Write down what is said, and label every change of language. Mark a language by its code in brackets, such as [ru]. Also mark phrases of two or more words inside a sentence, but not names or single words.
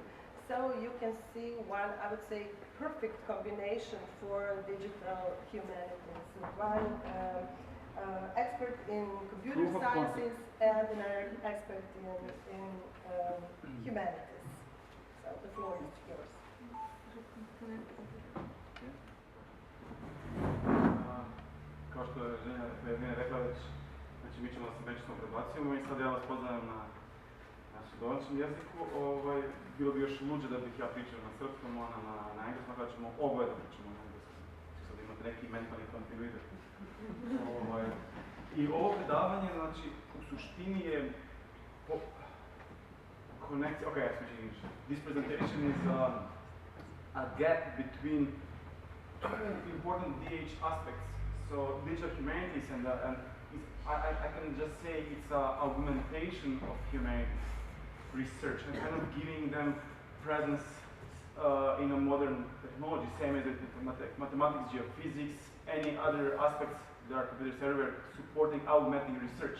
[en] So you can see one, I would say, perfect combination for digital humanities. One expert in computer sciences and an expert in humanities. So the floor is yours. [sr] Kao što je Eugenia rekla, znači mi ćemo se međusobno prebacujemo i sad ja vas pozdravljam na domaćem jeziku. Bilo bi još luđe da bih ja pričao na srpskom, ona na engleskom, kada ćemo oboje da pričamo na engleskom. Sad imate neki mentalni kontinuitet. I ovo predavanje, znači, u suštini je konekcija, [en] okay, I switch in English. This presentation is a gap between two important DH aspects. So digital humanities and I can just say it's an augmentation of humanities research and kind of giving them presence in a modern technology, same as mathematics, geophysics, any other aspects that are computer server supporting augmenting research.